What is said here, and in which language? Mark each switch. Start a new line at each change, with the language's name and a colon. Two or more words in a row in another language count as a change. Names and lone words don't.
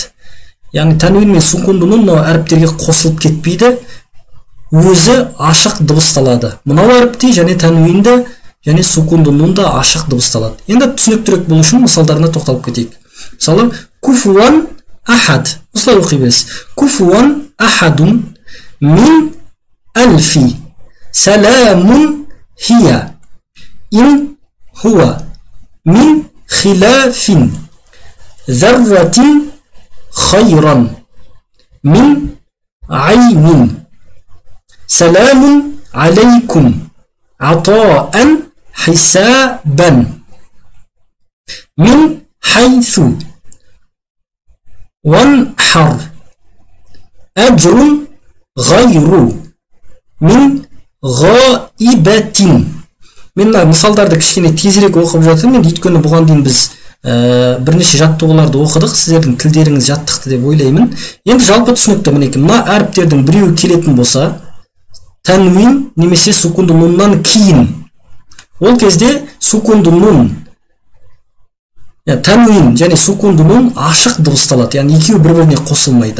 Kazakh: Яғни тәнуин мен сукунды нун әріптерге қосылып кетпейді, өзі ашық дыбысталады. Мынау әріпте және тәнуинді және сукунды нунда ашық дыбысталады. Енді түсініктірек болу үшін мысалдарына тоқталып кетейік. Мысалы,
Arabic: كفوا أحد.
Kazakh: Осылай оқи бересіз.
Arabic: كفوا أحد من ألف. سلام هي. إن هو. من خلاف. ذرة خيرا. من عين. سلام عليكم. عطاء حسابا. من حيث. وانحر. أجر غير. من غائبة.
Kazakh: Мен мысалдарды кішкене тезірек оқып жатырмын. Өйткені бұған дейін біз бірнеше жаттығуларды оқыдық, сіздердің тілдеріңіз жаттықты деп ойлаймын. Енді жалпы түсінікті, мінекей мына әріптердің біреуі келетін болса, тәнуин немесе сукунды нуннан кейін, ол кезде сукунды нун, тәнуин және сукунды нун ашық дыбысталады, яғни екеуі бір-біріне қосылмайды.